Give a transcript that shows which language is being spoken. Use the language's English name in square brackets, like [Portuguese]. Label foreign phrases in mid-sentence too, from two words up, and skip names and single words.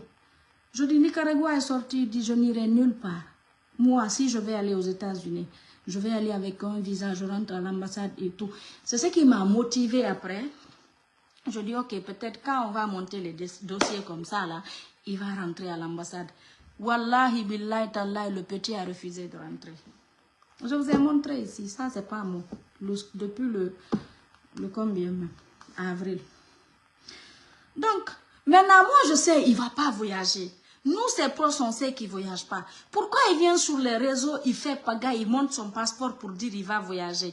[French] Je dis, Nicaragua est sorti, il dit, je n'irai nulle part. Moi, si je vais aller aux États-Unis, je vais aller avec un visa, je rentre à l'ambassade et tout. C'est ce qui m'a motivé après. Je dis, ok, peut-être quand on va monter les dossiers comme ça, là, il va rentrer à l'ambassade. [Arabic] والله بالله تالله, [French] le petit a refusé de rentrer. Je vous ai montré ici, ça c'est pas moi. Depuis le combien même? Avril. Donc, maintenant moi je sais, il ne va pas voyager. Nous, ses proches, on sait qu'il ne voyage pas. Pourquoi il vient sur les réseaux, il fait pagaille, il monte son passeport pour dire qu'il va voyager?